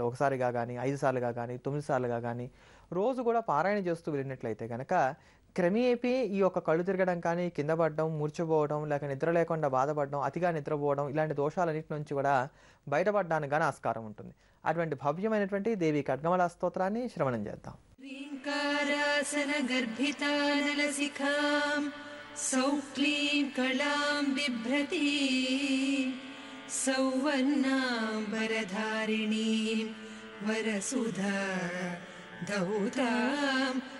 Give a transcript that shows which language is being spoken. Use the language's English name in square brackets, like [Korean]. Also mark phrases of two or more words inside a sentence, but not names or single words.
[Telugu] ఒకసారిగా గానీ, 5 సార్లుగా గానీ, 9 సార్లుగా గానీ రోజు కూడా పారాయణ చేస్తూ వెళ్ళినట్లయితే గనక క్రమేపీ ఈ యొక్క కళ్ళు తిరగడం కానీ, కింద పడడం, మూర్ఛపోవడం, లేక నిద్ర లేకుండా బాధపడడం, అతిగా నిద్రపోవడం ఇలాంటి దోషాలన్నిటి నుంచి కూడా బయటపడడానికి గాని ఆస్కారం ఉంటుంది. అటువంటి భవ్యమైనటువంటి దేవి ఖడ్గమాలా స్తోత్రాన్ని శ్రవణం చేద్దాం. [Sanskrit] ह्रीङ्कारासन गर्भितानलसिखां सौक्लीं कलां बिभ्रती सौवर्णाम्बरधारिणीं वरसुधा धौतां